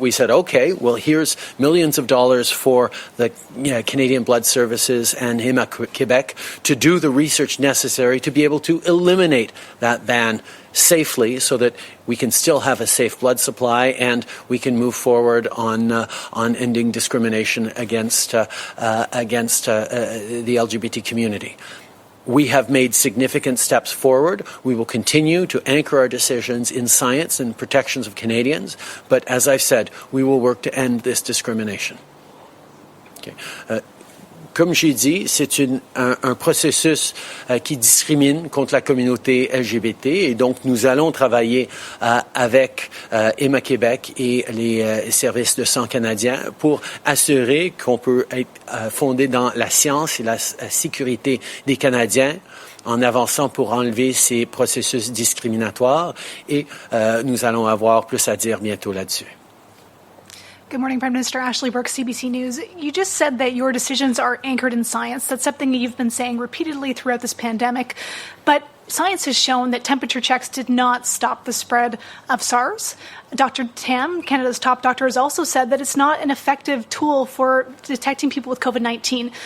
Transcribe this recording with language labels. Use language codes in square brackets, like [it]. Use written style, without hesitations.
[en] We said, okay, well, here's millions of dollars for the Canadian Blood Services and Héma-Québec to do the research necessary to be able to eliminate that ban safely so that we can still have a safe blood supply and we can move forward on ending discrimination against the LGBT community. We have made significant steps forward. We will continue to anchor our decisions in science and protections of Canadians. But as I've said, we will work to end this discrimination. Okay. [fr] Comme j'ai dit, c'est un processus qui discrimine contre la communauté LGBT et donc nous allons travailler avec Héma-Québec et les services de sang canadiens pour assurer qu'on peut être fondé dans la science et la sécurité des Canadiens en avançant pour enlever ces processus discriminatoires et nous allons avoir plus à dire bientôt là-dessus. [en] Good morning, Prime Minister. Ashley Burke, CBC News. You just said that your decisions are anchored in science. That's something you've been saying repeatedly throughout this pandemic. But science has shown that temperature checks did not stop the spread of SARS. Dr. Tam, Canada's top doctor, has also said that it's not an effective tool for detecting people with COVID-19.